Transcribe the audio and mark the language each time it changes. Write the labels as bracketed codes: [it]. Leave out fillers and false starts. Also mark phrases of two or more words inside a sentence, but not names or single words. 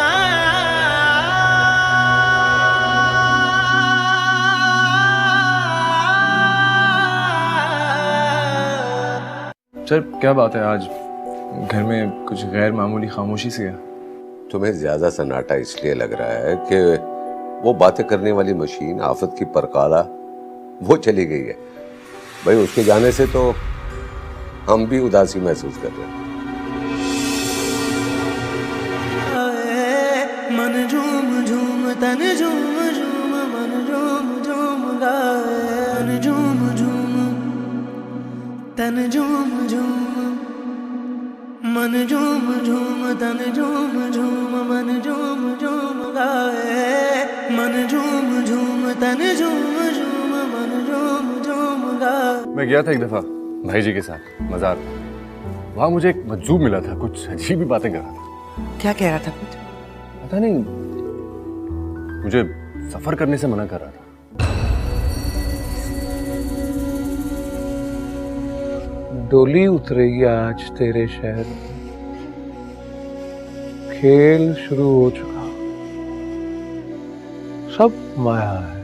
[hi] सर क्या बात है, आज घर में कुछ गैर मामूली खामोशी सी है। तुम्हें ज्यादा सन्नाटा इसलिए लग रहा है कि वो बातें करने वाली मशीन आफत की परकाला वो चली गई है। भाई उसके जाने से तो हम भी उदासी महसूस कर रहे हैं। मन झूम झूम तन झूम झूम मन झूम झूम तन झूम झूम मन झूम झूम तन झूम झूम मन झूम झूम गाए मन झूम झूम तन झूम झूम मन झूम झूम गाए। मैं गया था एक दफा भाई जी के साथ मजार। वहां मुझे एक मजजूब मिला था, कुछ अजीब ही बातें कर रहा था। क्या कह रहा था? कुछ पता नहीं, मुझे सफर करने से मना कर रहा था। डोली उतरेगी आज तेरे शहर में, खेल शुरू हो चुका, सब माया है।